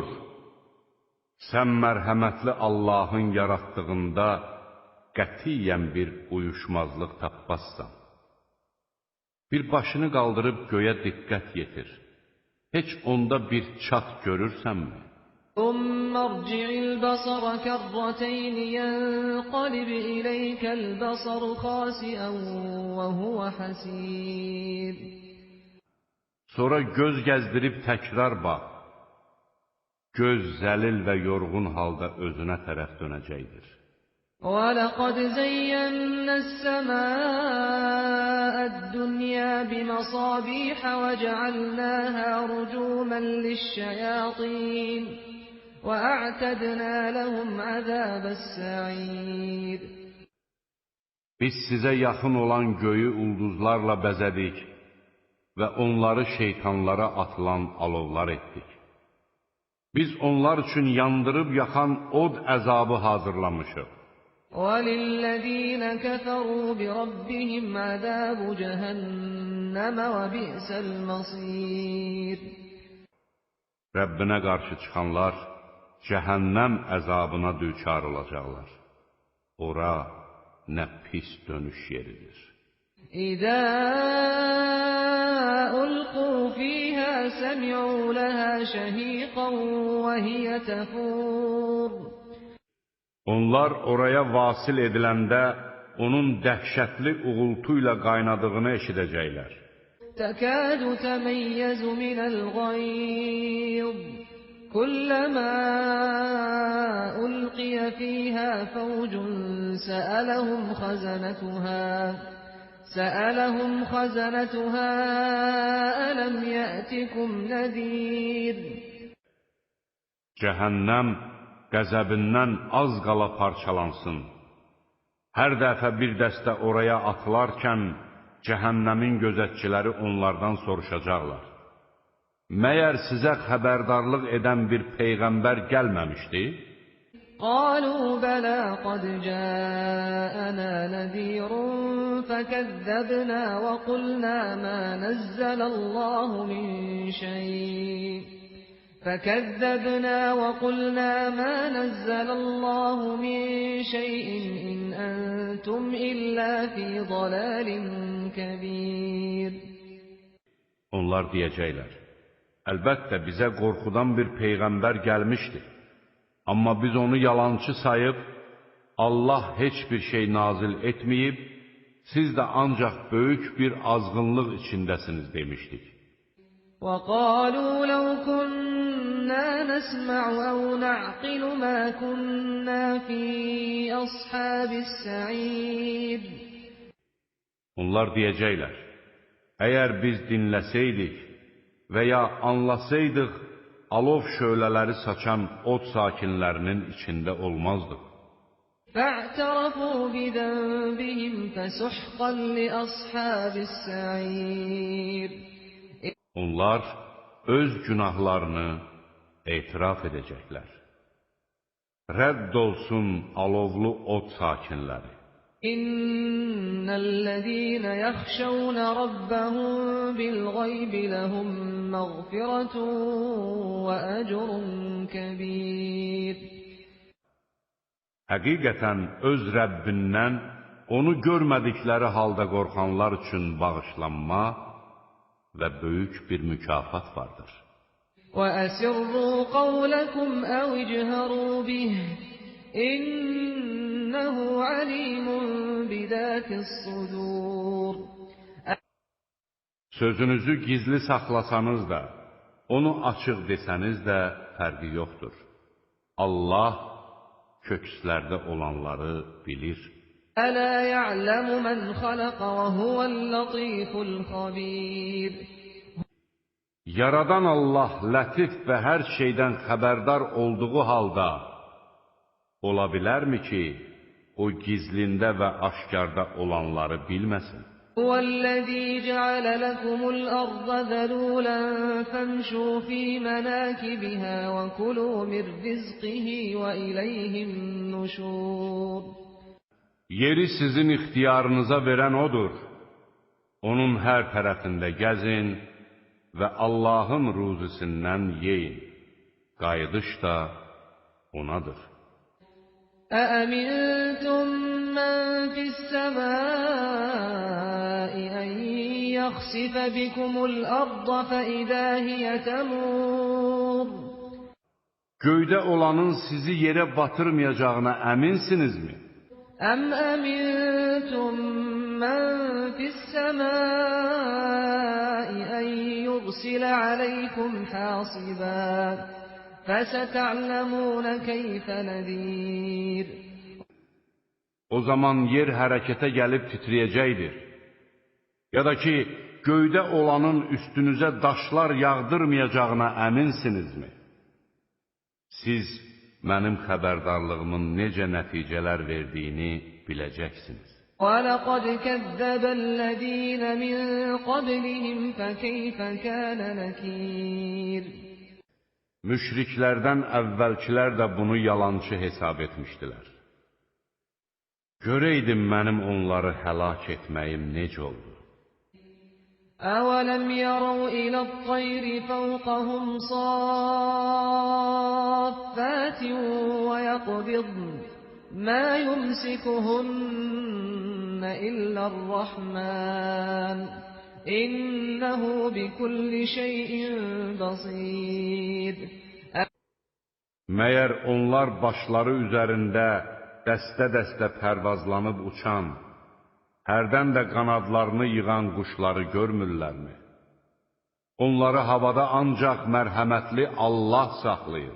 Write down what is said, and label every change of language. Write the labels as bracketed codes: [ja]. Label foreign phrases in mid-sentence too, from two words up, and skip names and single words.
[az] Sən mərhəmətli Allahın yaratdığında qətiyyən bir uyuşmazlıq tapmazsan. Bir başını qaldırıb göyə diqqət yetir. Heç onda bir çat görürsənmi? [ar] ثُمَّ ارْجِعِ الْبَصَرَ كَرَّتَيْنِ يَنقَلِبْ إِلَيْكَ الْبَصَرُ خَاسِئًا وَهُوَ حَسِيرٌ. [az] Sonra göz gəzdirib təkrar bax. Göz zəlil və yorğun halda özünə tərəf dönəcəkdir. [ar] وَلَقَدْ زَيَّنَّا السَّمَاءَ الدُّنْيَا بِمَصَابِيحَ وَجَعَلْنَاهَا رُجُومًا لِلشَّيَاطِينِ وَأَعْتَدْنَا لَهُمْ عَذَابَ السَّعِيرِ. [az] Biz sizə yaxın olan göyü ulduzlarla bəzədik və onları şeytanlara atılan alovlar etdik. Biz onlar üçün yandırıb yaxan od əzabı hazırlamışıq. [ar] وَلِلَّذِينَ كَفَرُوا بِرَبِّهِمْ عَذَابُ جَهَنَّمَ وَبِئْسَ الْمَصِيرُ. [az] Rəbbinə qarşı çıxanlar cəhənnəm əzabına düçar olacaqlar. Ora nə pis dönüş yeridir. [ar] إذا ألقوا فيها سمعوا لها شهيقا وهي تفور. [az] Onlar oraya vasil ediləndə onun dəhşətli uğultuyla qaynadığını eşidəcəklər. [ar] تكاد تميز من الغيظ. كلما ألقي فيها فوج سألهم خزنتها ألم يأتكم نذير. [az] Cəhənnəm qəzəbindən az qala parçalansın. Hər dəfə bir dəstə oraya atılarkən cəhənnəmin gözətçiləri onlardan soruşacaqlar. Məyər sizə xəbərdarlıq edən bir peyğəmbər gəlməmişdi? [ar] قالوا بلى قد جاءنا نذير فكذبنا وقلنا ما نزل الله من شيء إن أنتم إلا في ضلال كبير. [az] Onlar deyəcəklər, əlbəttə bizə qorxudan bir peyğəmbər gəlmişdi. Amma biz onu yalançı sayıb, Allah heç bir şey nazil etməyib, siz də ancaq böyük bir azğınlıq içindəsiniz demişdik. [ar] وَقَالُوا لَوْ كُنَّا نَسْمَعُ أَوْ نَعْقِلُ مَا كُنَّا فِي أَصْحَابِ السَّعِيرِ. [az] Onlar deyəcəklər, əgər biz dinləsəydik və ya anlasaydıq, alov şölələri saçan od sakinlərinin içində olmazdıq. [ar] فَاعْتَرَفُوا بِذَنبِهِمْ فَسُحْقًا لِأَصْحَابِ السَّعِيرِ. [az] Onlar öz günahlarını etiraf edəcəklər. Rədd olsun alovlu od sakinləri. [ar] إن الذين يخشون ربهم بالغيب لهم مغفرة وأجر كبير. [az] Həqiqətən öz Rəbbindən onu görmədikləri halda qorxanlar üçün bağışlanma və böyük bir mükafat vardır. [ar] وَأَسِرُّوا قَوْلَكُمْ أَوْ اجْهَرُوا بِهِ إِنَّهُ عَلِيمٌ بِذَاتِ الصُّدُورِ. [az] Sözünüzü gizli saxlasanız da, onu açıq desəniz də fərqi yoxdur. Allah kökslərdə olanları bilir. [ar] أَلَا يَعْلَمُ مَنْ خَلَقَ وَهُوَ اللَّطِيفُ الْخَبِيرُ. [az] Yaradan Allah lətif və hər şeydən xəbərdar olduğu halda, ola bilərmi ki, o gizlində və aşkarda olanları bilməsin? [ar] هُوَ الَّذِي جَعَلَ لَكُمُ الْأَرْضَ ذَلُولًا فَامْشُوا فِي مَنَاكِبِهَا وَكُلُوا مِنْ رِزْقِهِ وَإِلَيْهِ النُّشُورُ. [az] Yeri sizin ixtiyarınıza verən odur. Onun hər tərəfində gəzin və Allahın ruzisindən yeyin. Qayıdış da onadır. [ar] أَأَمِنْتُمْ مَنْ فِي السَّمَاءِ أَنْ يَخْسِفَ بِكُمُ الْأَرْضَ فَإِذَا هِيَ تَمُورُ. [az] Göydə olanın sizi yerə batırmayacağına əminsinizmi? [ar] أَمْ أَمِنْتُمْ مَنْ فِي السَّمَاءِ أَنْ يُرْسِلَ عَلَيْكُمْ حَاصِبًا فَسَتَعْلَمُونَ كَيْفَ نَذِيرٌ. [az] O zaman yer hərəkətə gəlib titriyəcəkdir. Ya da ki, göydə olanın üstünüzə daşlar yağdırmayacağına əminsinizmi? Siz mənim xəbərdarlığımın necə nəticələr verdiyini biləcəksiniz. [ar] وَلَقَدْ كَذَّبَ الَّذِينَ مِنْ قَبْلِهِمْ فَكَيْفَ كَانَ نَكِيرٌ. [az] Müşriklərdən əvvəlkilər də bunu yalançı hesab etmişdilər. Görəydim mənim onları həlak etməyim necə oldu? [ar] أَوَلَمْ يَرَوْا إِلَى الطَّيْرِ فَوْقَهُمْ صَافَّاتٍ وَيَقْبِضْنَ مَا يُمْسِكُهُنَّ إِلَّا الرَّحْمَنُ إِنَّهُ بِكُلِّ شَيْءٍ بَصِيرٌ. [az] Məyər onlar başları üzərində dəstə-dəstə pərvazlanıb uçan, hərdən də qanadlarını yığan quşları görmürlərmi? Onları havada ancaq mərhəmətli Allah saxlayır.